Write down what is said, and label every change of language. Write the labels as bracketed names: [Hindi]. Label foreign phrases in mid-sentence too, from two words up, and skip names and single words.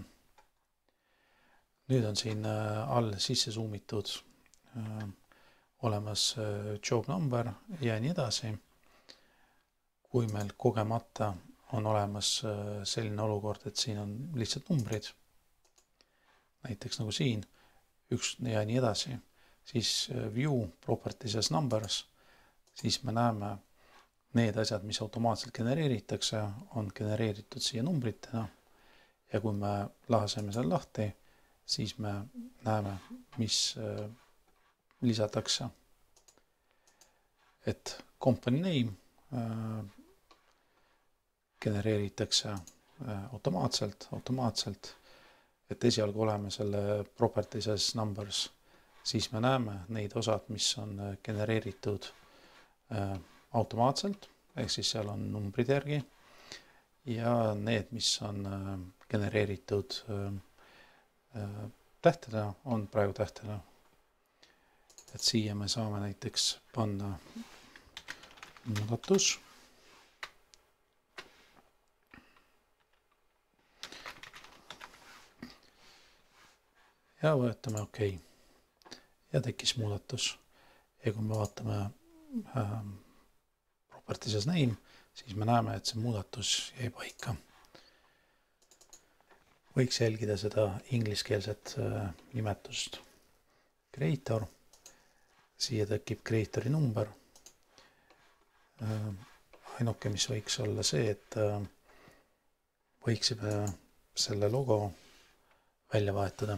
[Estonian] Nüüd on siin all sisse zoomitud olemas [English] job number [Estonian] ja nii edasi. Kui meil kogemata on olemas selline olukord, et siin on lihtsalt numbrid, näiteks nagu siin, üks ja nii edasi, siis [English] view properties as numbers, [Estonian] siis me näeme need asjad, mis automaatselt genereeritakse, on genereeritud siia numbritena ja kui me laseme seal lahti, siis me näeme, mis lisatakse. Et [English] company name [Estonian] genereeritakse automaatselt, et esialgu oleme selle [English] properties as numbers, [Estonian] siis me näeme neid osad, mis on genereeritud automaatselt, ehk siis seal on numbrid järgi ja need, mis on genereeritud tähtedena, on praegu tähtedena. Et siia me saame näiteks panna muudatus ja võetame OK ja tekkis muudatus. Ja kui me vaatame [English] properties as name, [Estonian] siis me näeme, et see muudatus jäi paika. Võiks jälgida seda ingliskeelset nimetust creator. Siia tekib creatori number. Ainuke, mis võiks olla see, et võiksime selle logo välja vahetada.